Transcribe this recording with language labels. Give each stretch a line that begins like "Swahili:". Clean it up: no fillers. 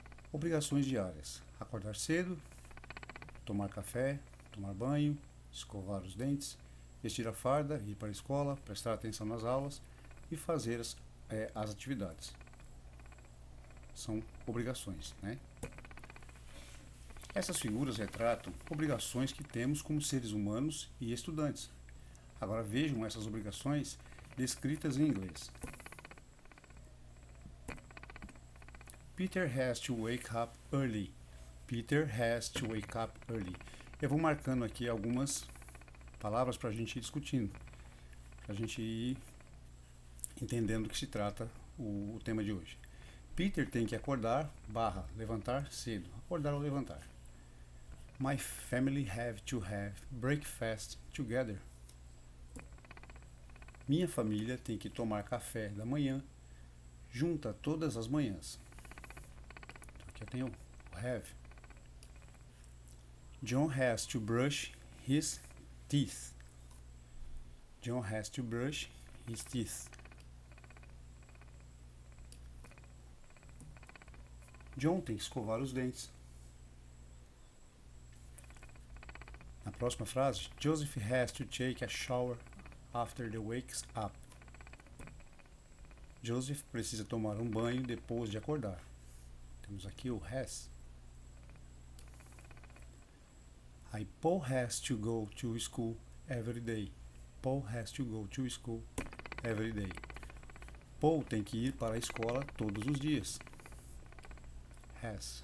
Portuguese: Obrigações diárias: acordar cedo, tomar café, tomar banho, escovar os dentes, vestir a farda, ir para a escola, prestar atenção nas aulas e fazer as atividades. São obrigações, né? Essas figuras retratam obrigações que temos como seres humanos e estudantes. Agora vejam essas obrigações descritas em inglês.
English: Peter has to wake up early. Peter has to wake up early.
Portuguese: Eu vou marcando aqui algumas palavras para a gente ir discutindo, para a gente ir entendendo do que se trata o tema de hoje. Peter tem que acordar, levantar cedo. Acordar ou levantar.
English: My family have to have breakfast together.
Portuguese: Minha família tem que tomar café da manhã junta todas as manhãs. Aqui eu tenho o have.
English: John has to brush his teeth. John has to brush his teeth.
Portuguese: John tem que escovar os dentes. Na próxima frase,
English: Joseph has to take a shower after he wakes up.
Portuguese: Joseph precisa tomar um banho depois de acordar. Temos aqui o has.
English: Aí Paul has to go to school every day. Paul has to go to school every day.
Portuguese: Paul tem que ir para a escola todos os dias. Has.